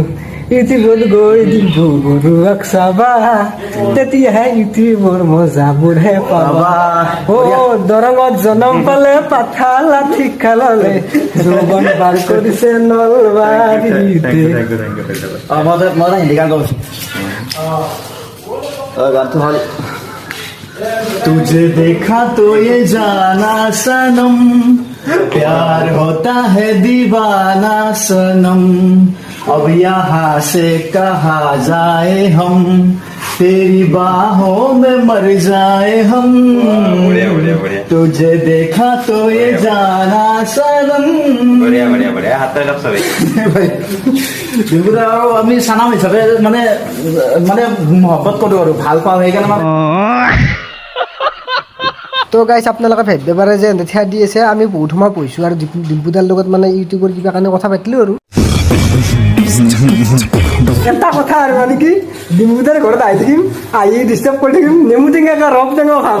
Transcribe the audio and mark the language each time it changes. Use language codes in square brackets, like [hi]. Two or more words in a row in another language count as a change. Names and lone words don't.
[as] ইতি বল গৈ ডিম্পু গৰুক চাবা, তেতিয়াহে ইতি মোৰ মজাবোৰহে পাবা। দৰঙত জনম পালে পাঠা লাঠি খাললে, যৌৱন পাৰ কৰিছে নলবাৰীতে। মই হিন্দী গান গাইছোঁ। গানটো হ'ল [hi] तुझे देखा तो ये जाना सनम, प्यार होता है दीवाना सनम, अब यहाँ से कहा जाए हम, तेरी बाहों में मर जाए हम। तुझे देखा तो ये जाना सनम। [as] আমি চানাম হিচাপে মানে মানে মহব্বত কৰোঁ আৰু ভাল পাওঁ সেইকাৰণে। তো গাইছ আপোনালোকে ভাবিব পাৰে যে থিয়া দি আছে, আমি বহুত সময় পঢ়িছোঁ আৰু ডিম্পুদাৰ লগত মানে ইউটিউবৰ কিবা কাৰণে কথা পাতিলোঁ আৰু এটা কথা আৰু মানে কি ডিম্পুদাৰ ঘৰত আহি থাকিম, আহি ডিষ্টাৰ্ব কৰি থাকিম, নেমু টেঙা ৰস টেঙা খাম।